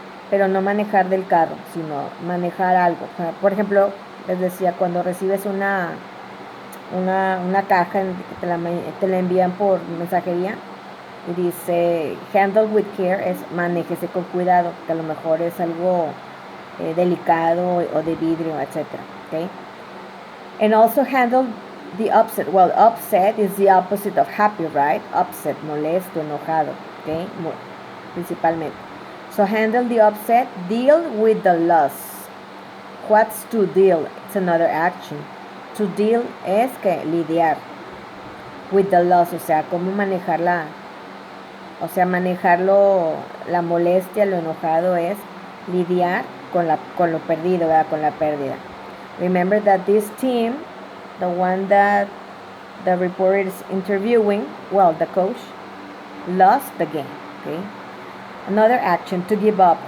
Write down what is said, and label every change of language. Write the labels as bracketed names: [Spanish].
[Spanish] Pero no manejar del carro, sino manejar algo. Por ejemplo, les decía, cuando recibes una caja que te la envían por mensajería y dice [English] handle with care, [Spanish] es manéjese con cuidado, que a lo mejor es algo delicado o de vidrio, etc. [English] Okay? And also handle the upset. Well, upset is the opposite of happy, right? [Spanish] Upset, molesto, enojado, okay? Principalmente. [English] So handle the upset, deal with the loss. What's to deal? It's another action. To deal [Spanish] es que lidiar [English] with the loss, [Spanish] o sea, cómo manejarla. O sea, manejarlo, la molestia, lo enojado es lidiar con lo perdido, ¿verdad? Con la pérdida. [English] Remember that this team, the one that the reporter is interviewing, well, the coach, lost the game, okay? Another action, to give up.